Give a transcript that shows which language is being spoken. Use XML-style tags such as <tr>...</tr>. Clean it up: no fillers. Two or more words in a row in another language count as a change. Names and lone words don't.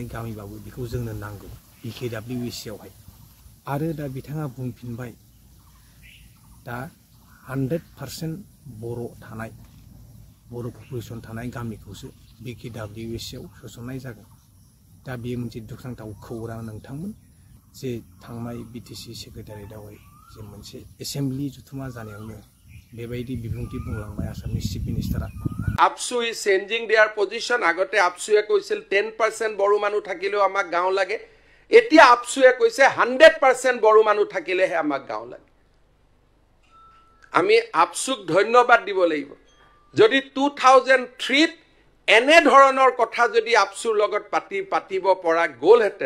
<brx>गामिबाबो बेखौ जोंनो नांगौ BKWSC आवहाय आरो दा बिथाङा बुंफिनबाय दा 100% बर' थानाय बर' पपुलेसन थानाय गामिखौसो BKWSC आव सोसननाय जागोन दा बेयो मोनसे दुखुनांथाव खौरां नोंथांमोन जे थांनाय BTC सेक्रेटारियेटआवहाय जे मोनसे एसेम्बलि जुथुमा जानायावनो बेबायदि बिबुंथि बुंलांबाय आसामनि चिफ मिनिस्टारा</brx> <en>APSU is changing their position</en> <as>আগতে APSUয়ে কৈছিল 10% বড়ো মানুহ থাকিলেও আমাক গাঁও লাগে এতিয়া APSUয়ে কৈছে 100% বড়ো মানুহ থাকিলেহে আমাক গাঁও লাগে আমি APSUক ধন্যবাদ দিব লাগিব যদি 2003 এনে ধৰণৰ কথা যদি APSUৰ লগত পাতিব পৰা গ'লহেঁতেন</as>